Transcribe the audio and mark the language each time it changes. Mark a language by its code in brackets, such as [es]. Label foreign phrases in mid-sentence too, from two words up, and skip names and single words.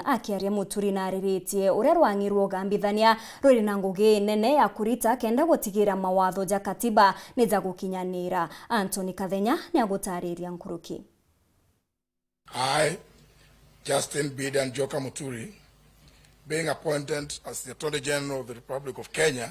[mer] Akiaria Muturi nariritie uria rwangi rwa ugambithania ruri na ngugi nene ya kurita kenda gutigira mawatho ja katiba ni za gukinyanira. Anthony Kathenya ni agutariria nkuruki. [en] I, Justin Kunyua Muturi, being appointed as the Attorney General of the Republic of Kenya,